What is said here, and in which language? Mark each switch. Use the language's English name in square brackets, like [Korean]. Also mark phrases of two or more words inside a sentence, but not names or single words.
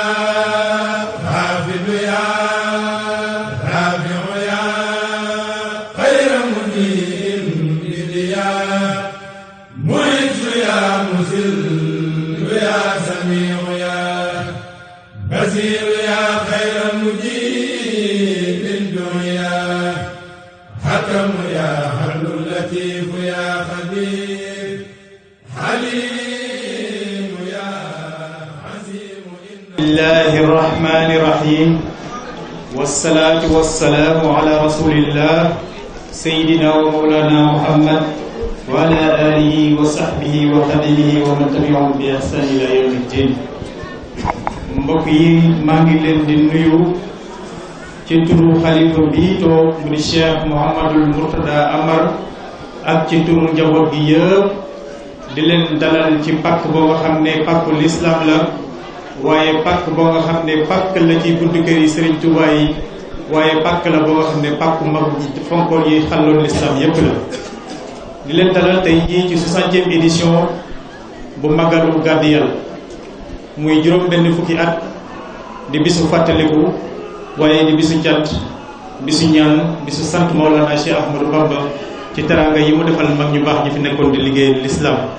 [Arabic] خافض يا رافع يا خير مدين بديا معز يا مذل يا سميع يا بصير يا خير مجيب الدنيا حكم يا حل لطيف يا خبير حليم يا عزيم بسم الله الرحمن الرحيم والصلاة والسلام على رسول الله سيدنا ومولانا محمد وعلى آله وصحبه وخدمه ومن تبعهم بإحسان إلى يوم الدين. [Wolof] mbokk yi maa ngi leen di nuyu ci turu xalifa bi toog mu di Cheikh Mouhamadul Mourtada Amar ak ci turu njaboot gi yëpp di leen dalal ci pàkk boo nga xam ne pàkku lislaam la waaye pàkk boo nga xam ne pàkk la ci buntu kër yi Serigne Touba yi waaye pàkk la boo nga xam ne pàkku mag fonkoon yi xalloon lislaam yépp la di leen dalal tey jii ci 60e édition bu Magalu Gàddu muy juróom benn fukki at di bisu fàttaliku waaye di bisu cant bisu ñaan bisu sant Mawlana Cheikh Ahmadou Bamba ci teraanga yi mu defal mag ñu baax ñi fi nekkoon di liggéey lislaam